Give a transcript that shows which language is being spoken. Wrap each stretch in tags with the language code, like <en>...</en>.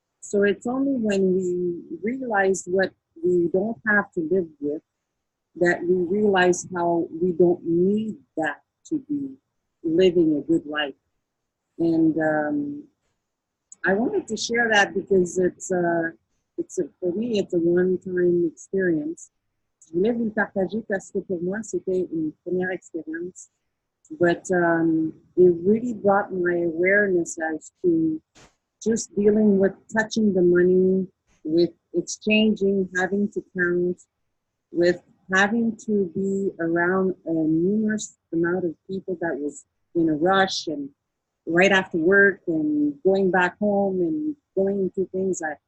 <en>So it's only when we realize what we don't have to live with that we realize how we don't need that to be living a good life. And I wanted to share that because for me, it's a one-time experience.</en> <fr>Je voulais vous le partager parce que pour moi, c'était une première expérience.</fr> <en>But it really brought my awareness as to just dealing with touching the money, with exchanging, having to count, with having to be around a numerous amount of people that was in a rush and right after work and going back home and going into things.</en>